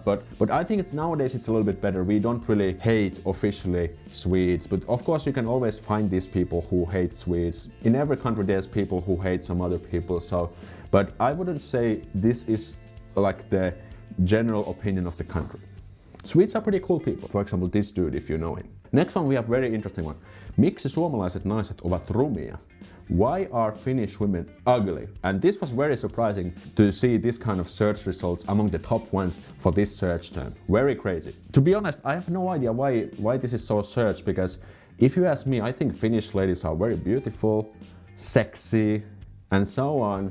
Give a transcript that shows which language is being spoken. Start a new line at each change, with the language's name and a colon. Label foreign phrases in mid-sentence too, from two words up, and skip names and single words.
English: But I think nowadays it's a little bit better. We don't really hate officially Swedes, but of course you can always find these people who hate Swedes. In every country there's people who hate some other people. So, but I wouldn't say this is like the general opinion of the country. Swedes are pretty cool people. For example, this dude, if you know him. Next one we have very interesting one.
Finnish: Miksi suomalaiset naiset ovat rumia?
English: Why are Finnish women ugly? And this was very surprising to see this kind of search results among the top ones for this search term. Very crazy. To be honest, I have no idea why this is so searched, because if you ask me, I think Finnish ladies are very beautiful, sexy, and so on.